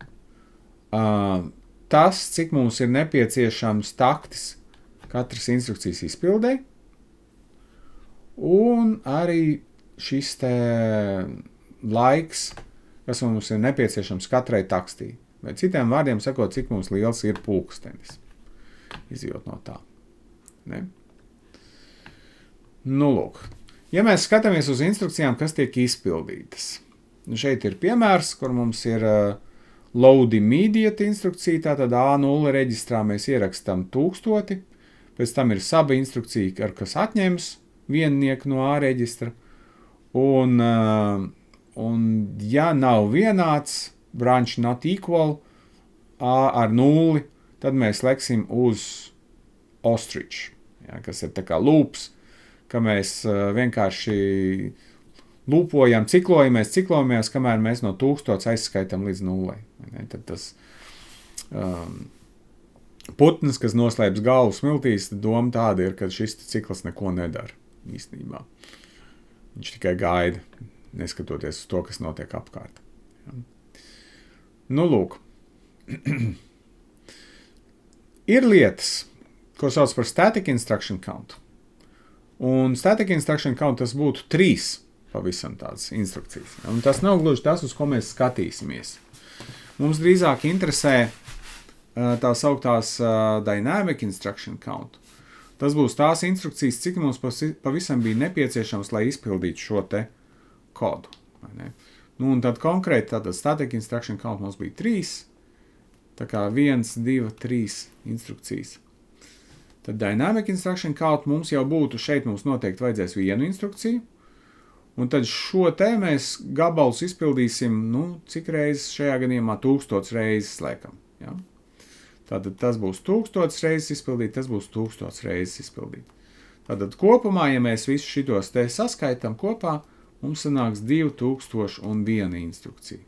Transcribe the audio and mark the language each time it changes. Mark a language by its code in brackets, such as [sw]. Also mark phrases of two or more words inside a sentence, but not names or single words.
[lv] Tas, cik mums ir nepieciešams taktis katras instrukcijas izpildē, un arī šis te laiks, kas mums ir nepieciešams katrai takstī. Vai citiem vārdiem sakot, cik mums liels ir pulkstenis, izjūt no tā. Ne? Nu, lūk. Ja mēs skatāmies uz instrukcijām, kas tiek izpildītas. Šeit ir piemērs, kur mums ir [en] load immediate [lv] instrukcija, tātad A0 reģistrā mēs ierakstam 1000, pēc tam ir sub instrukcija, kas atņems viennieku no A reģistra, un ja nav vienāds, [en] branch not equal, [lv] A ar 0, tad mēs leksim uz ostrich, ja, kas ir tā kā loops, ka mēs vienkārši lūpojam, ciklojamies, kamēr mēs no 1000 aizskaitam līdz 0. Tad tas putns, kas noslēpjas galvu smiltīs, doma tāda ir, ka šis cikls neko nedara īstenībā. Viņš tikai gaida, neskatoties uz to, kas notiek apkārt. Nu, lūk. Ir lietas, ko sauc par [en] static instruction count. [lv] Un [en] static instruction count [lv] tas būtu 3 pavisam tādas instrukcijas. Un tas nav gluži tas, uz ko mēs skatīsimies. Mums drīzāk interesē tā sauktās [en] dynamic instruction count. [lv] Tas būs tās instrukcijas, cik mums pavisam bija nepieciešams, lai izpildītu šo te kodu. Nu, un tad konkrēti tātad [en] static instruction count [lv] mums bija 3. Tā kā 1, 2, 3 instrukcijas. Tad [en] dynamic instruction count [lv] mums jau būtu, šeit mums noteikti vajadzēs vienu instrukciju, un tad šo te mēs gabalus izpildīsim, nu, cik reizes šajā gadījumā 1000 reizes, laikam. Ja? Tātad tas būs 1000 reizes izpildīt, tas būs 1000 reizes izpildīt. Tātad kopumā, ja mēs visus šitos te saskaitam kopā, mums sanāks 2001 instrukcija.